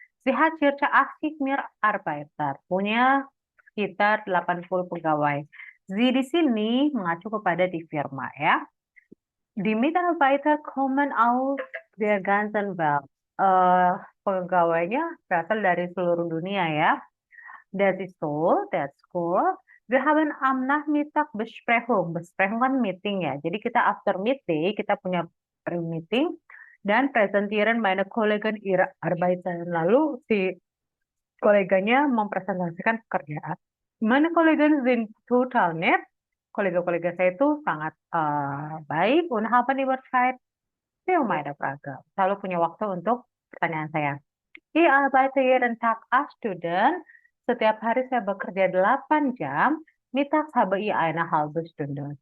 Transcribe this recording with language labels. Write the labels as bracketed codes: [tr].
[de] Sie hat circa 80 Mitarbeiter, [id] punya sekitar 80 pegawai. Sie di sini mengacu kepada di firma ya. [de] Die Mitarbeiter kommen aus der ganzen Welt. [id] Pegawainya berasal dari seluruh dunia ya. [de] Das ist so, [en] that's cool. [de] Wir haben am Nachmittag Besprechung. [id] Besprechung kan meeting ya. Jadi kita [en] after meeting, [id] kita punya pre-meeting dan [de] presentieren meine Kollegen ihre Arbeiten. [id] Lalu si koleganya mempresentasikan pekerjaan. [de] Meine Kollegen sind total nett. [id] Kolega-kolega saya itu sangat baik [de] und haben immer Zeit für meine Frage. [id] Selalu punya waktu untuk pertanyaan saya. [de] Ich arbeite jeden Tag 8 Stunden. [id] Setiap hari saya bekerja 8 jam. [de] Mittags habe ich eine halbe Stunde.